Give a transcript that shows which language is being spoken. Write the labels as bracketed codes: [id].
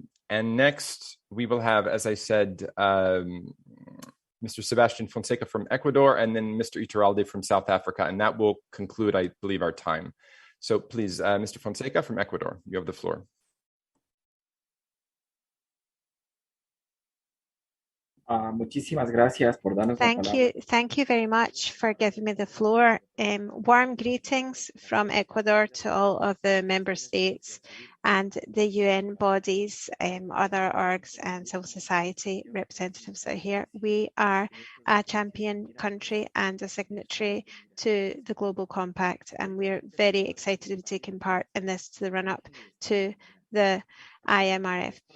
[en] And next, we will have, as I said, Mr. Sebastian Fonseca from Ecuador, and then Mr. Iturralde from South Africa, and that will conclude, I believe, our time. So please, Mr. Fonseca from Ecuador, you have the floor. [es] Muchísimas gracias por darnos la palabra. [en] Thank you very much for giving me the floor. Warm greetings from Ecuador to all of the member states and the UN bodies, other orgs and civil society representatives that are here. We are a champion country and a signatory to the Global Compact, and we're very excited to be taking part in this to the run-up to the IMRF.